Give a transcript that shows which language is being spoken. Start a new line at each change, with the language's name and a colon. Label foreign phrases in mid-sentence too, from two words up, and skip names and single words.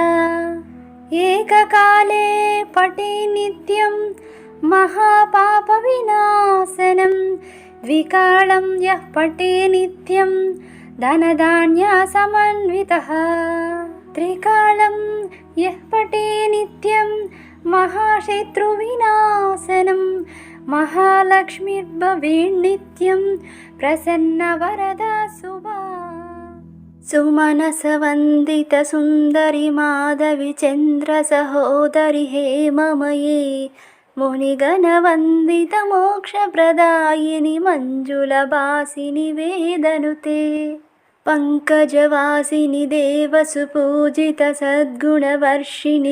Sanskrit: एककाले पठे नित्यं महापापविनाशनं द्विकालं यः पठे नित्यं धनधान्यसमन्वितः। त्रिकालं यः पठे नित्यं महाशत्रुविनाशनं महालक्ष्मीर्भवेन्नित्यं प्रसन्नवरदा शुभा। సుమనసవందిత సుందరి మాధవి చంద్ర సహోదరి హేమమయే మునిగణవందిత మోక్షప్రదాయిని మంజుల భాసిని వేదనుతే పంకజవాసిని దేవసుపూజిత సద్గుణవర్షిణి